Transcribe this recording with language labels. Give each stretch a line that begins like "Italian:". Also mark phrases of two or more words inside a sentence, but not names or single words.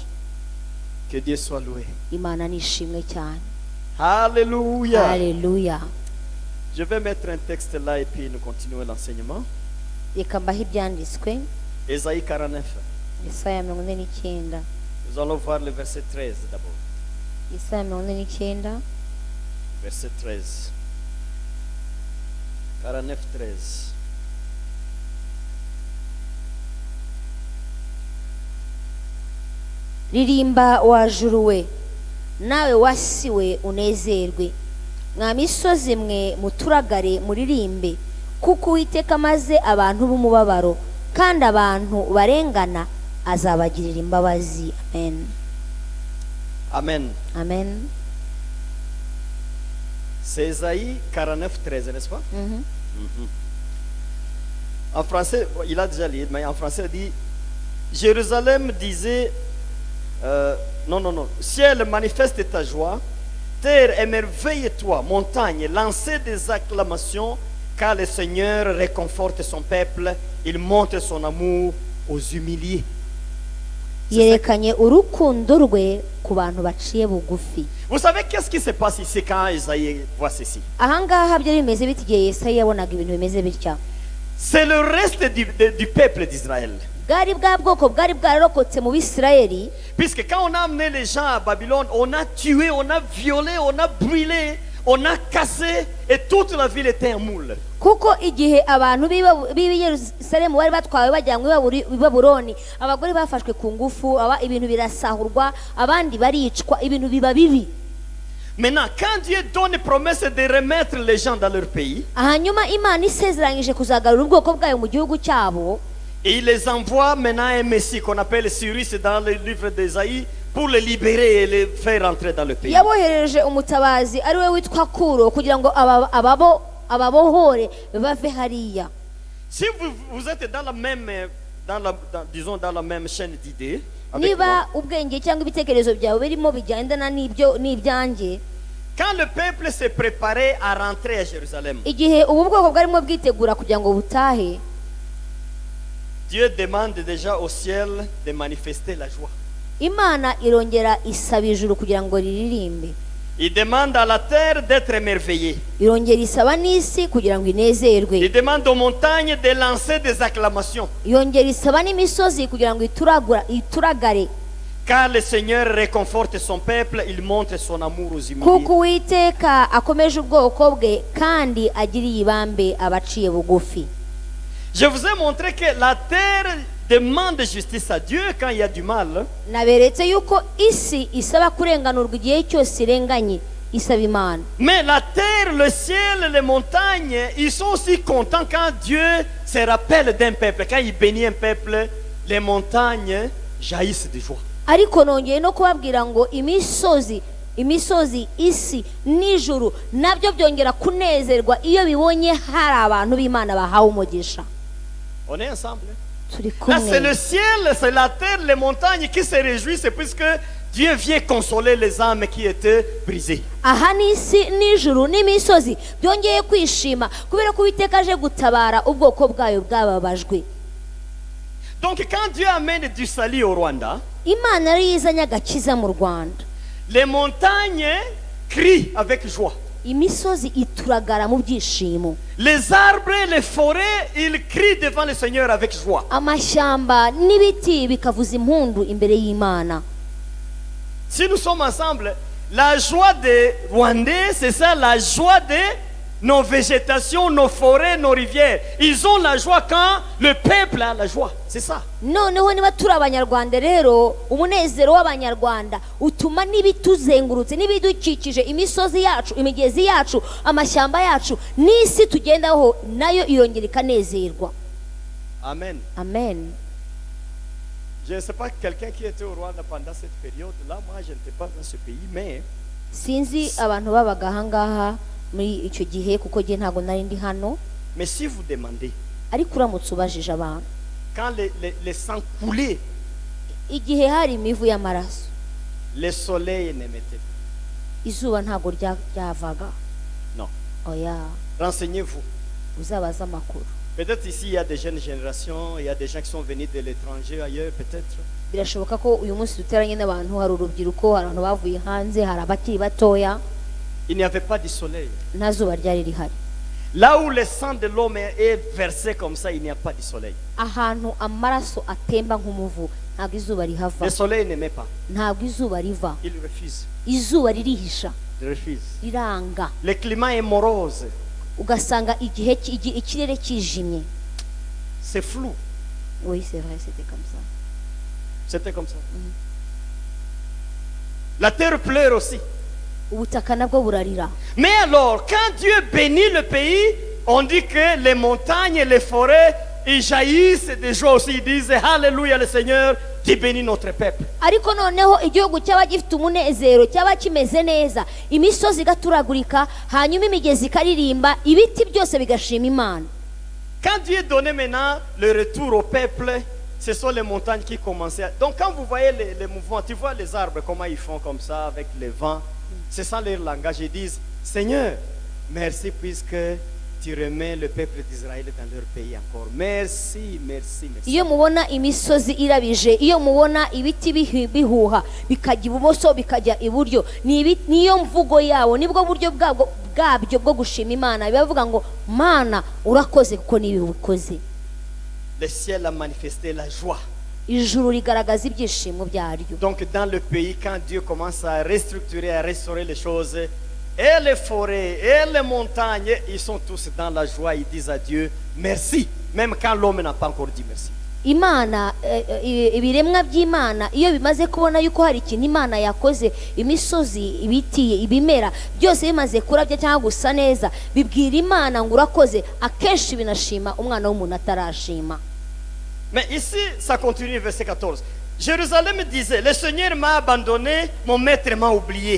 French: Que Dieu soit loué.
Kinyarwanda: Imana nishimwe cyane.
French: Alléluia.
Kinyarwanda: Haleluya.
French: Je vais mettre un texte là et puis nous continuons l'enseignement.
Kinyarwanda: Reka mbahe ibyanditswe,
French: Ésaïe 49.
Kinyarwanda: Yesaya 49.
French: Nous allons voir le verset 13 d'abord.
Kinyarwanda: Yesaya 49.
French: Verset 13. 49, 13.
Kinyarwanda: ririmba wa juru we, nawe wasiwe unezerwe, mwa misozi mwe muturagare muririmbe, kuko Uwiteka amaze abantu b'umubabaro kandi abantu barengana azabagirira imbabazi. Amen. Amen. Amen.
French: C'est Ésaïe 49, 13, n'est-ce pas? Mhm. En français, il a déjà lu, mais en français, il dit Jérusalem disait non, ciel, manifeste ta joie, terre, émerveille-toi, montagne, lancez des acclamations, car le Seigneur réconforte son peuple, il montre son amour aux humiliés.
Kinyarwanda: yerekanye urukundo rwe ku bantu baciye bugufi.
French: Vous savez qu'est-ce qui se passe ici quand Isaïe voit ceci?
Kinyarwanda: ahangaha byari bimeze biti igihe Yesaya yabonaga ibintu bimeze bitya.
French: C'est le reste du peuple d'Israël.
Kinyarwanda: bwari bwa bwoko bwari bwararokotse mu Bisirayeli,
French: Puisque quand on a amené les gens à Babylone, on a tué, on a violé, on a brûlé, on a cassé, et toute la ville était en moule.
Kinyarwanda: kuko igihe abantu b'i Yerusalemu bari batwawe bajyanywe i Babuloni, abagore bafashwe ku ngufu, ibintu birasahurwa, abandi baricwa, ibintu biba bibi.
French: Maintenant, quand Dieu donne promesse de remettre les gens dans leur pays,
Kinyarwanda: hanyuma Imana isezeranyije kuzagarura ubwoko bwayo mu gihugu cyabo,
French: et il les envoie maintenant un Messie qu'on appelle Cyrus dans le livre d'Ésaïe pour les libérer et les faire rentrer dans le pays.
Kinyarwanda: yabohereje umutabazi ari we witwa Kuro kugira ngo ababohore bave hariya.
French: Si vous êtes dans la même, disons dans la même chaîne d'idées, avec
Kinyarwanda: niba
French: moi,
Kinyarwanda: ubwenge cyangwa ibitekerezo byawe birimo bigendana n'ibyanjye,
French: quand le peuple s'est préparé à rentrer à Jérusalem,
Kinyarwanda: igihe ubu bwoko bwarimo bwitegura kugira ngo butahe,
French: Dieu demande déjà au ciel de manifester la joie.
Kinyarwanda: Imana irongera isaba ijuru kugira ngo riririmbe,
French: Il demande à la terre d'être émerveillée.
Kinyarwanda: irongera isaba n'isi kugira ngo inezerwe,
French: Il demande aux montagnes de lancer des acclamations.
Kinyarwanda: yongera isaba n'imisozi kugira ngo ituragare,
French: Car le Seigneur réconforte son peuple, il montre son amour aux humiliés.
Kinyarwanda: kuko Uwiteka akomeje ubwoko bwe kandi agiriye ibambe abaciye bugufi.
French: Je vous ai montré que la terre demande justice à Dieu quand il y a du mal.
Kinyarwanda: naberetse yuko isi isaba kurenganurwa igihe cyose irenganye, isaba imana.
French: Mais la terre, le ciel, les montagnes, ils sont aussi contents quand Dieu se rappelle d'un peuple. Quand il bénit un peuple, les montagnes jaillissent de joie.
Kinyarwanda: Ariko nongeye no kubabwira ngo imisozi isi n'ijuru nabyo byongera kunezerwa iyo bibonye hari abantu b'Imana bahawe umugisha.
French: On est ensemble.
Kinyarwanda: Turi
French: Là, c'est le
Kinyarwanda: kumwe.
French: ciel, c'est la terre, les montagnes qui se réjouissent puisque Dieu vient consoler les âmes qui étaient brisées.
Kinyarwanda: Aha n'isi n'ijuru n'imisozi byongeye kwishima kubera ko Uwiteka aje gutabara ubwoko bwayo bwababajwe.
French: Donc quand Dieu amène du salut au Rwanda,
Kinyarwanda: Imana yari izanye agakiza mu Rwanda.
French: les montagnes crient avec joie.
Kinyarwanda: Imisozi ituragara mu byishimo.
French: Les arbres, les forêts, ils crient devant le Seigneur avec joie.
Kinyarwanda: Amashyamba n'ibiti bikavuza impundu imbere y'Imana.
French: Si nous sommes ensemble, la joie des Rwandais, c'est ça, la joie de nos végétations, nos forêts, nos rivières. Ils ont la joie quand le peuple a la joie. C'est ça.
Kinyarwanda: Noneho niba turi abanyarwanda rero umunezero w'abanyarwanda utuma n'ibituzengurutse n'ibidukikije imisozi yacu imigezi yacu amashyamba yacu n'isi tugendaho nayo irongera ikanezerwa. Amen. Amen.
French: Je ne sais pas quelqu'un qui était au Rwanda pendant cette période-là. Moi, je n'étais pas dans ce pays, mais
Kinyarwanda: Sinzi abantu babaga ahangaha muri icyo gihe kuko ngiye ntabwo nari ndi hano,
French: si vous demandez,
Kinyarwanda: ariko uramutse ubajije abantu
French: quand les sangs coulaient,
Kinyarwanda: igihe hari imivu y'amaraso
French: le soleil ne mettait pas.
Kinyarwanda: izuba ntabwo ryavaga.
French: Non.
Kinyarwanda: Oya,
French: Renseignez-vous.
Kinyarwanda: uzabaza amakuru.
French: Peut-être ici, il y a des jeunes générations, il y a des gens qui sont venus de l'étranger, ailleurs, peut-être.
Kinyarwanda: Birashoboka ko uyu munsi duteranye n'abantu, hari urubyiruko, hari abantu bavuye hanze, hari abakiri batoya,
French: Il n'y avait pas de soleil.
Kinyarwanda: nta zuba ryari rihari.
French: Là où le sang de l'homme est versé comme ça, il n'y a pas de soleil.
Kinyarwanda: Ahantu amaraso atemba nk'umuvu ntabwo izuba rihava,
French: Le soleil ne met pas.
Kinyarwanda: ntabwo izuba riva,
French: Il refuse.
Kinyarwanda: izuba ririhisha,
French: Il refuse.
Kinyarwanda: riranga,
French: Le climat est morose.
Kinyarwanda: ugasanga ikirere kijimye.
French: C'est flou. Oui, c'est vrai, c'était comme ça. C'était comme ça. La terre pleure aussi.
Kinyarwanda: Ubutaka nabwo burarira.
French: Mais alors, quand Dieu bénit le pays, on dit que les montagnes et les forêts, ils jaillissent de joie aussi. Ils disent Alléluia, le Seigneur, tu bénis notre peuple.
Kinyarwanda: Ariko noneho igihugu cyaba gifite umunezero, cyaba kimeze neza, imisozi igaturagurika, hanyuma imigezi ikaririmba, ibiti byose bigashima Imana.
French: Quand Dieu donnait maintenant le retour au peuple, ce sont les montagnes qui commençaient. Donc quand vous voyez les mouvements, tu vois les arbres, comment ils font comme ça avec les vents. C'est ça leur langage. Ils disent, Seigneur, merci puisque tu remets le peuple d'Israël dans leur pays encore. Merci, merci, merci.
Kinyarwanda: Iyo mubona imisozi irabije, iyo mubona ibiti bihuha bikajya ibumoso bikajya iburyo, niyo mvugo yabo, nibwo buryo bwabyo bwo gushima Imana. Bibavuga ngo Mana urakoze kuko nibi ubikoze.
French: Le ciel a manifesté la joie.
Kinyarwanda: Ijuru rigaragaza ibyishimo byaryo.
French: Donc dans le pays, quand Dieu commence à restructurer, à restaurer les choses, et les forêts, et les montagnes, ils sont tous dans la joie, ils disent à Dieu merci, même quand l'homme n'a pas encore dit merci.
Kinyarwanda: Imana ibiremwa by'Imana iyo bimaze kubona yuko hari ikintu Imana yakoze, imisozi, ibiti, ibimera byose bimaze kurabya cyangwa gusa neza, bibwira Imana ngo urakoze, akenshi binashima umwana w'umuntu atarashima.
French: Mais ici, ça continue, verset 14. Jérusalem disait, le Seigneur m'a abandonné, mon maître m'a oublié.